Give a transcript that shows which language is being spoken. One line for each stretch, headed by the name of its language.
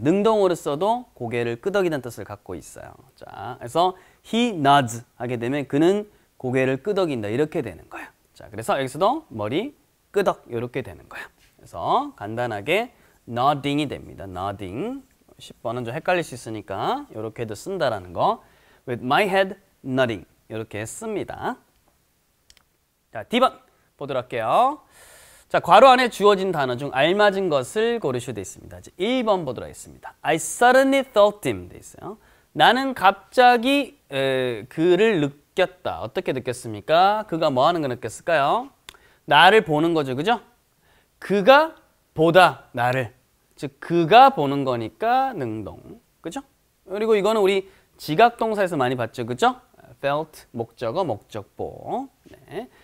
Korean: 능동으로 써도 고개를 끄덕이는 뜻을 갖고 있어요. 자, 그래서
English: he nods
Korean: 하게 되면 그는 고개를 끄덕인다. 이렇게 되는 거예요. 자, 그래서 여기서도 머리 끄덕 이렇게 되는 거예요. 그래서 간단하게 nodding이 됩니다.
English: nodding.
Korean: 10번은 좀 헷갈릴 수 있으니까 이렇게도 쓴다라는 거.
English: With my head nodding
Korean: 이렇게 씁니다. 자, D번 보도록 할게요. 자, 괄호 안에 주어진 단어 중 알맞은 것을 고르시오 되어 있습니다. 이제 1번 보도록 하겠습니다.
English: I suddenly felt him
Korean: 되어 있어요. 나는 갑자기 그를 느꼈다. 어떻게 느꼈습니까? 그가 뭐 하는 거 느꼈을까요? 나를 보는 거죠. 그죠? 그가 보다 나를. 즉 그가 보는 거니까 능동. 그죠? 그리고 이거는 우리 지각동사에서 많이 봤죠. 그죠? felt 목적어 목적보. 네.